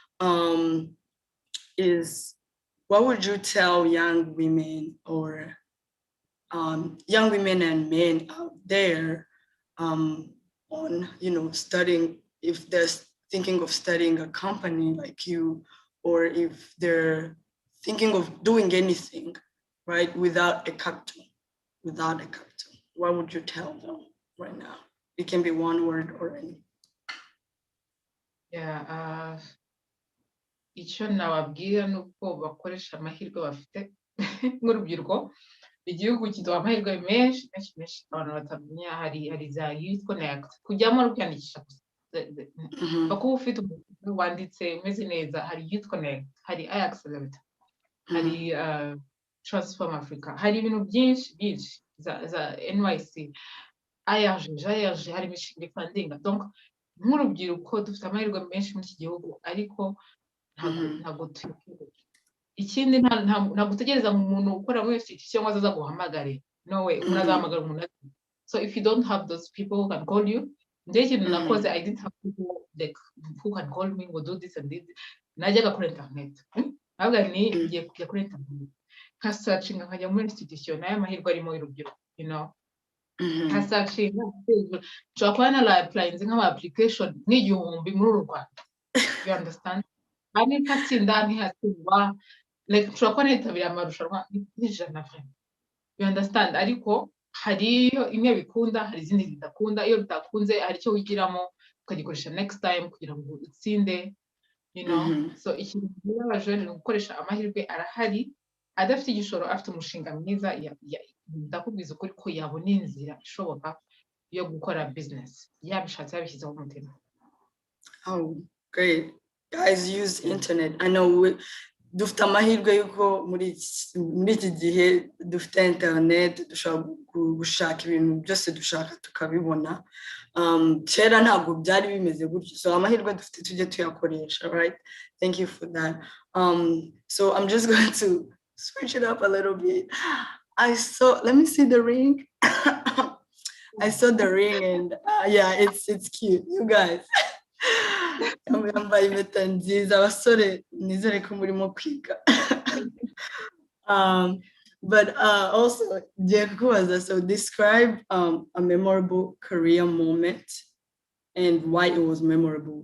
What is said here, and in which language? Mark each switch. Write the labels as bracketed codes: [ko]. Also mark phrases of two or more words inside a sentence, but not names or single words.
[en] is what would you tell young women, or young women and men out there, on, studying, if they're thinking of studying a company like you, or if they're thinking of doing anything, right, without a capital, what would you tell them right now? It can be one word or any. Yeah, [rw] icyo nababwira ni uko bakoresha amahirwe bafite nk'urubyiruko. Igihugu kiduha amahirwe menshi menshi menshi abantu batamenya. Hari za [en] youth connect, [rw] kujyamo no kwiyandikisha kuba ufite umuntu wanditse umeze neza. Hari [en] youth connect, [rw] hari accelerator, hari transform Africa, hari ibintu byinshi byinshi za NYC, IRG, hari imishinga ifandinga. Donc nk'urubyiruko dufite amahirwe menshi muri iki gihugu, ariko ntabwo tuyobewe. Ikindi ntabwo utegereza umuntu ukora muri institution ngo azaza guhamagare. No way, umuntu azahamagara umuntu. [en] So if you don't have those people who can call you, [rw] ikintu nakoze, [en] I didn't have people like who can call me, ngo do this and this. [rw] Najyaga kuri internet, ntabwo ngiye kujya kuri internet nka searching, nkajya muri institution, nayo amahirwe arimo y'urubyiruko, nka searching. Nshobora kuba narapurayinze nk'ama application n'igihumbi muri uru Rwanda, [en] you understand? [rw] Hari ntatsinda ntihatsindwa, like nshobora kuba nitabiriye amarushanwa n'ijana vrema, [en] you understand? [rw] Ariko hariyo imwe bikunda, hari izindi zidakunda. Iyo bitakunze hari icyo wigiramo ukagikoresha [en] next time [rw] kugira ngo utsinde, so ikintu n'abajene ni gukoresha amahirwe arahari. Adafite igishoro, afite umushinga mwiza, ndakubwiza ukuri ko yabona inzira ishoboka yo gukora business, yabishatse yabishyizeho umutima. [en] Oh, great. Guys, use internet. I know [rw] dufite amahirwe yuko muri iki gihe dufite internet, dushobora gushaka ibintu byose dushaka tukabibona. Kera ntabwo byari bimeze gutyo, so amahirwe dufite tujye tuyakoresha, [en] right? Thank you for that. So I'm just going to switch it up a little bit. Let me see the ring. I saw the ring, and yeah, it's cute, you guys. [rw] Yambaye impeta nziza, abasore nizere ko murimo kwiga. [en] But also, so describe a memorable career moment and why it was memorable.